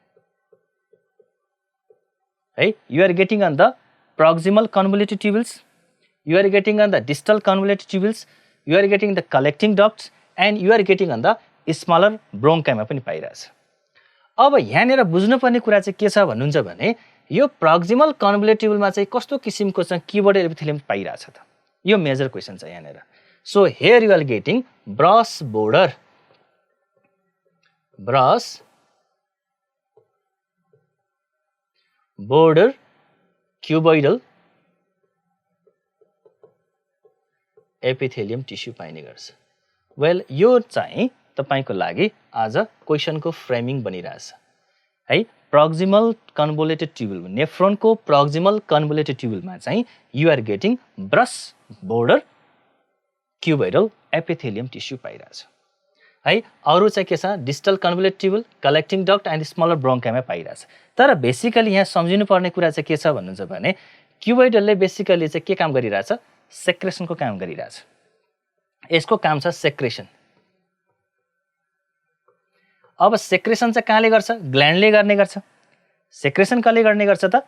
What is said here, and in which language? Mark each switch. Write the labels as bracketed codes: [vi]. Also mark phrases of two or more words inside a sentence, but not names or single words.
[en] है you are getting on the proximal convoluted tubules. You are getting on the distal convoluted tubules. You are getting the collecting ducts and you are getting on the smaller bronchi [ne] मा पनि पाइरहेछ. अब यहाँनेर बुझ्नुपर्ने कुरा चाहिँ के छ भन्नुहुन्छ भने यो [en] proximal convoluted tubule [ne] मा चाहिँ कस्तो किसिमको चाहिँ [en] cuboidal epithelium [ne] पाइरहेछ त? यो [en] major question [ne] छ यहाँनेर. [en] So here you are getting brush border cuboidal epithelium tissue [ne] पाइने गर्छ. Well, यो चाहिँ तपाईको लागि आज क्वेशन को फ्रेमिङ बनिरहेछ है. [en] proximal convoluted tubule नेफ्रोन को proximal convoluted tubule [ne] मा चाहिँ [en] you are getting brush border cuboidal epithelium tissue [ne] पाइरहेछ है. अरु चाहिँ के छ [en] distal convoluted tubule, collecting duct and smaller bronchi [ne] मा पाइरहेछ. तर बेसिकली यहाँ सम्झिनु पर्ने कुरा चाहिँ के छ भन्नुहुन्छ भने cuboidal ले बेसिकली चाहिँ के काम गरिरहेछ? सेक्रेसन को काम गरिरहेछ. यसको काम छ सेक्रेसन. अब सेक्रेसन चाहिँ कहाँले गर्छ? ग्ल्यान्डले गर्ने गर्छ. सेक्रेसन कसले गर्ने गर्छ त?